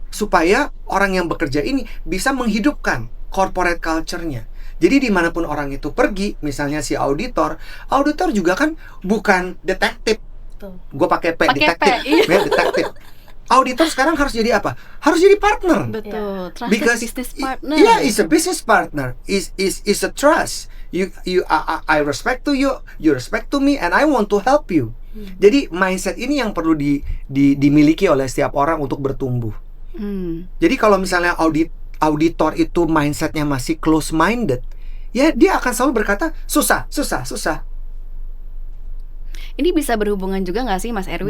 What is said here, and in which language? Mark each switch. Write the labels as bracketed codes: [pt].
[id] Supaya orang yang bekerja ini bisa menghidupkan corporate culture-nya. Jadi dimanapun orang itu pergi, misalnya si auditor juga kan bukan detektif. Gue pakai P, detektif. Ya, detektif. Auditor sekarang harus jadi apa? Harus jadi partner. Betul. [en] Trusted Because business partner. Yeah, it's a business partner. Is a trust. I respect to you, you respect to me, and I want to help you. [id] Jadi mindset ini yang perlu dimiliki oleh setiap orang untuk bertumbuh. Jadi kalau misalnya auditor itu mindsetnya masih close minded, ya dia akan selalu berkata susah. Ini bisa berhubungan juga nggak sih Mas Erwin?